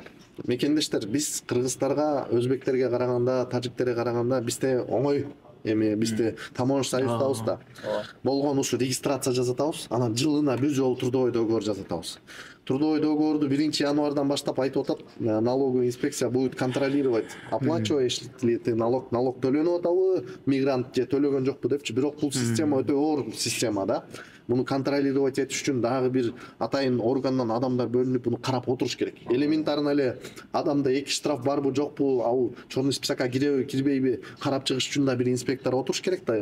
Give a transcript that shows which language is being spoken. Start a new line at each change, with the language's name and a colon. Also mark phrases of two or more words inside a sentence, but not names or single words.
Kyrgyz: Мекендештер, биз кыргыздарга, өзбектерге караганда, тажиктерге караганда бизде оңой эми бизде
Russian: таможня союздабыз
Kyrgyz: да. Болгон ушу регистрация жасатабыз, анан жылына бир жолу
Russian: трудовой договор
Kyrgyz: жасатабыз.
Russian: Трудовой договорду
Kyrgyz: 1-январдан баштап айтып атат,
Russian: налоговая инспекция будет контролировать, оплачиваешь ли ты налог
Kyrgyz: төлөнүп атабы, мигрант же төлөгөн жокпу депчи. Бирок бул система өтө оор система да. Буну контролировать этиш үчүн дагы бир атайын органдан адамдар бөлүнүп буну карап отуруш керек. Элементарно эле адамда эки штраф барбы жокпу, ал
Russian: черный списокко
Kyrgyz: киреби, кирбейби карап чыгыш үчүн да бир инспектор отуруш керек да.